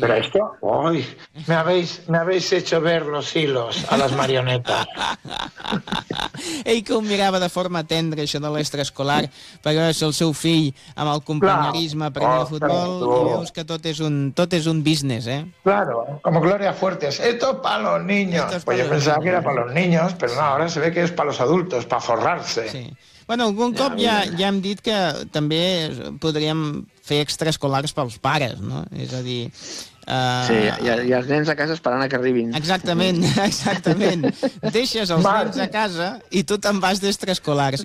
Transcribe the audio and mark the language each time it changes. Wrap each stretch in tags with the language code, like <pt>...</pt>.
<es>Pero esto, uy, me habéis hecho ver los hilos a las marionetas.</es> <ca>Ell que ho mirava de forma tendra, això de l'extraescolar, perquè és el seu fill amb el companyerisme per al futbol, i veus que tot és un business,</ca> <es>Claro, como Gloria Fuertes, esto es para los niños. Pues yo pensaba que era para los niños, pero no, ahora se ve que es para los adultos, para forrarse.</es> <ca>Sí. Bueno, algun cop ja hem dit que també podríem fer extraescolars pels pares, no? És a dir... Sí, i els nens a casa esperant que arribin. Exactament, exactament. Deixes els nens a casa i tu te'n vas d'extraescolars.</ca>